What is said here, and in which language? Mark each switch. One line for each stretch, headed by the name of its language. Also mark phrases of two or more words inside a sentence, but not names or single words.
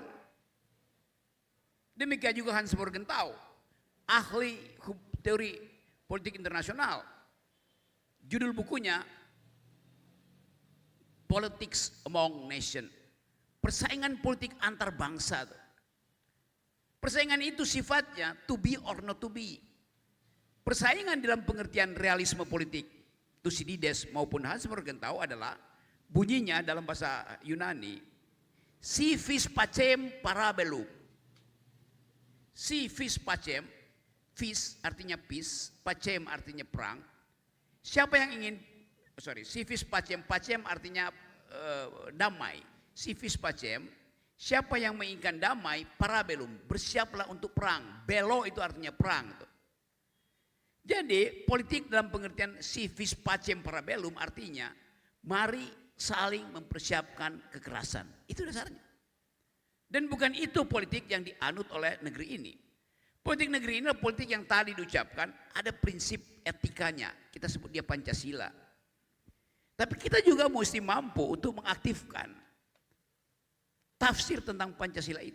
Indonesian: Demikian juga Hans Morgenthau, ahli teori politik internasional. Judul bukunya Politics Among Nations. Persaingan politik antar bangsa. Persaingan itu sifatnya
English: to be or not to be.
Indonesian: Persaingan dalam pengertian realisme politik Thucydides maupun Hans Morgenthau adalah bunyinya dalam bahasa Yunani
Latin: si vis pacem parabellum. Si vis pacem,
Indonesian: vis artinya peace, pacem artinya perang. Siapa yang ingin
Latin: si vis pacem,
Indonesian: pacem artinya damai.
Latin: Si vis pacem,
Indonesian: siapa yang menginginkan damai, parabellum, bersiaplah untuk perang. Belo itu artinya perang. Jadi politik dalam pengertian
Latin: si vis pacem parabellum
Indonesian: artinya mari saling mempersiapkan kekerasan. Itu dasarnya. Dan bukan itu politik yang dianut oleh negeri ini. Politik negeri ini adalah politik yang tadi diucapkan ada prinsip etikanya. Kita sebut dia Pancasila. Tapi kita juga mesti mampu untuk mengaktifkan tafsir tentang Pancasila itu.